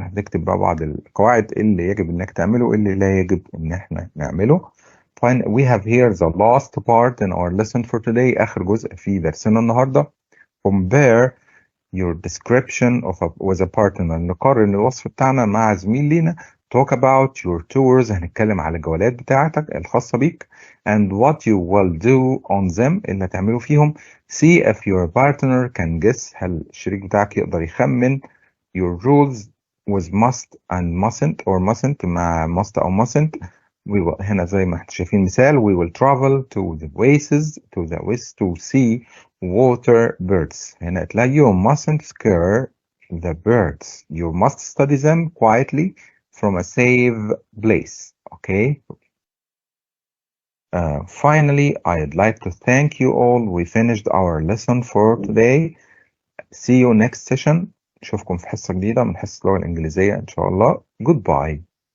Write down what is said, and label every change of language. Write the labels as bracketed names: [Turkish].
[Arabic] هتكتب بقى بعض القواعد اللي يجب انك تعمله واللي لا يجب ان احنا نعمله. [English] Fine. We have here the last part in our lesson for today. [Arabic] آخر جزء في درسنا النهاردة. [English] Compare your description with a partner. [Arabic] نقارن الوصف بتاعنا مع زميل لينا. [English] Talk about your tours. [Arabic] هنتكلم على الجولات بتاعتك الخاصة بيك. [English] And what you will do on them، [Arabic] اللي هتعمله فيهم. [English] See if your partner can guess. [Arabic] هل الشريك بتاعك يقدر يخمن [English] your rules with must and mustn't or mustn't مع must أو mustn't. [Arabic] هنا زي ما احنا شايفين مثال. [English] We will travel to the west to see water birds. [Arabic] هنا تلاقي [English] you mustn't scare the birds. You must study them quietly from a safe place. Okay. Finally, I'd like to thank you all. We finished our lesson for today. See you next session. [Arabic] نشوفكم في حصة جديدة من حصة اللغة الإنجليزية إن شاء الله. [English] Goodbye.